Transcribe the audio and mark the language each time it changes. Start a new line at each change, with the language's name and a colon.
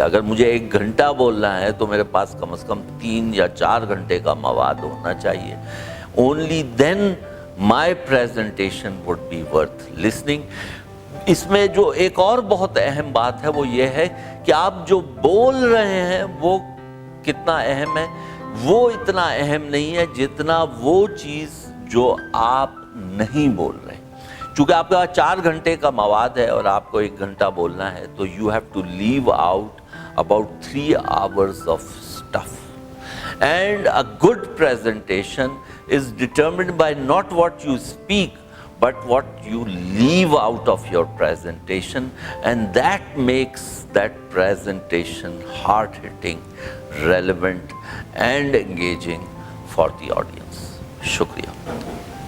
Urdu: اگر مجھے 1 گھنٹہ بولنا ہے تو میرے پاس کم از کم 3 یا 4 گھنٹے کا مواد ہونا چاہیے.
English: Only then my presentation would be worth listening.
Urdu: اس میں جو ایک اور بہت اہم بات ہے وہ یہ ہے کہ آپ جو بول رہے ہیں وہ کتنا اہم ہے. وہ اتنا اہم نہیں ہے جتنا وہ چیز جو آپ نہیں بول رہے. چونکہ آپ کے پاس 4 گھنٹے کا مواد ہے اور آپ کو 1 گھنٹہ بولنا ہے تو
English: you have to leave out about 3 hours of stuff. And a good presentation is determined by not what you speak but what you leave out of your presentation, and that makes that presentation hard-hitting, relevant and engaging for the audience. Shukriya.